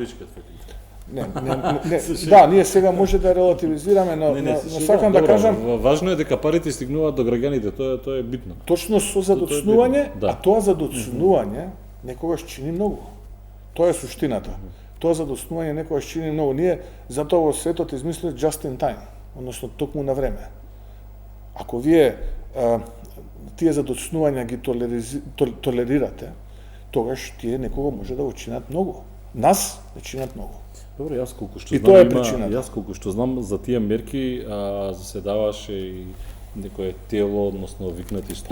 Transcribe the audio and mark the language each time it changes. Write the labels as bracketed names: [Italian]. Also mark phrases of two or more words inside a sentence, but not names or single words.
[Macedonian] Не, да, ние сега може да релативизираме, но сакам да кажам, важно е дека парите стигнуваат до граѓаните, тоа е битно. Точно со задоцнување, да. А тоа задоцнување некогаш чини многу. Тоа е суштината. Тоа задоцнување некогаш чини многу. Ние затоа во светот измислиле [English] just in time, [Macedonian] односно токму на време. Ако вие тие задоцнувања ги толерирате, тогаш тие некого може да го чинат многу. Нас не чинат многу. Добро, јас колку што и знам, тоа е причината. Јас колку што знам за тие мерки заседаваше и некое тело, односно викнати стручњаци.